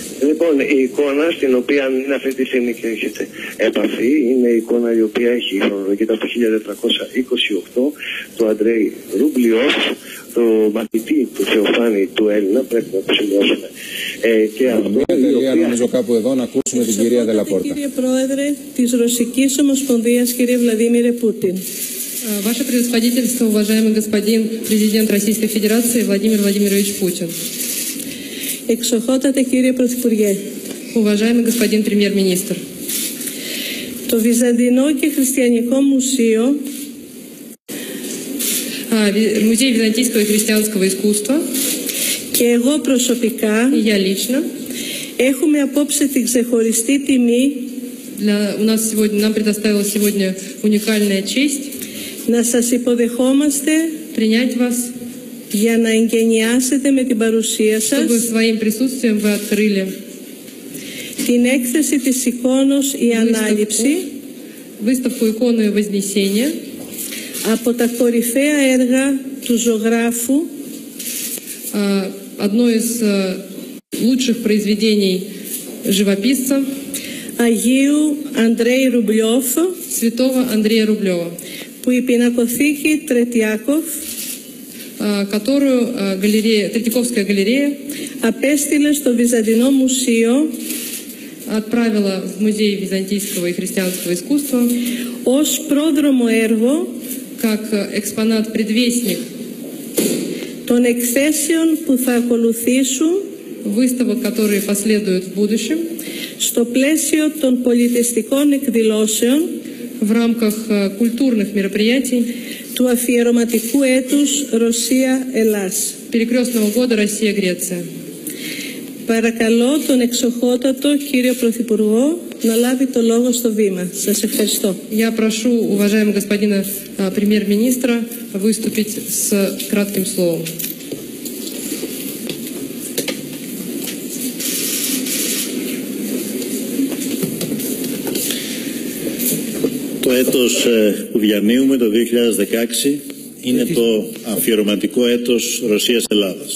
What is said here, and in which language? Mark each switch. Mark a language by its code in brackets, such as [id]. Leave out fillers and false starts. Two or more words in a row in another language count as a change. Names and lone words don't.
[el] Λοιπόν, η εικόνα στην οποία είναι αυτή τη στιγμή και έχετε επαφή είναι η εικόνα η οποία έχει χρονολογείται από το 1428 του Αντρέι Ρουμπλιόφ, το μαθητή του Θεοφάνη του Έλληνα, πρέπει να το σημειώσουμε. Και αυτό μια τελεία νομίζω κάπου εδώ να ακούσουμε την κυρία Δέλα Πόρτα. Κύριε Πρόεδρε της Ρωσικής Ομοσπονδίας, κύριε Βλαντίμιρε Πούτιν. [ru] Ваше превосходительство, уважаемый господин президент Российской Федерации Владимир Владимирович Путин. [el] Εξοχότατε κύριε Πρωθυπουργέ. [ru] Уважаемый господин премьер-министр. [el] Το Βυζαντινό και Χριστιανικό Μουσείο [ru] Музей византийского и христианского искусства [el] και εγώ προσωπικά [ru] и я лично [el] έχουμε απόψε την ξεχωριστή τιμή [ru] нам предоставила сегодня уникальная честь [el] να σας υποδεχόμαστε [ru] принять вас, [el] για να εγκαινιάσετε με την παρουσία σας [ru] чтобы своим присутствием вы открыли [el] την έκθεση της εικόνος «Η Ανάληψη» [ru] выставку иконы Вознесения [el] από τα κορυφαία έργα του ζωγράφου [ru] одно из лучших произведений живописца [el] Αγίου Αντρέι Ρουμπλιόφ, [ru] святого Андрея Рублева, [el] που η πινακοθήκη Τρετιάκοφ, [ru] которую Третьяковская галерея [el] απέστειλε στο Βυζαντινό Μουσείο [ru] отправила в Музей византийского и христианского искусства [el] ως πρόδρομο έργο [ru] как экспонат-предвестник [el] των εκθέσεων που θα ακολουθήσουν [ru] выставок, которые последуют в будущем, [el] Στο πλαίσιο των πολιτιστικών εκδηλώσεων [ru] в рамках культурных мероприятий [el] του αφιερωματικού έτους Ρωσία-Ελλάς. [ru] Перекрестного года Россия-Греция. [el] Παρακαλώ τον εξοχότατο κύριο Πρωθυπουργό να λάβει το λόγο στο βήμα. Σας ευχαριστώ. [ru] Я прошу уважаемого господина премьер-министра выступить с кратким словом. [el] Το έτος που διανύουμε, το 2016, είναι το αφιερωματικό έτος Ρωσίας-Ελλάδας.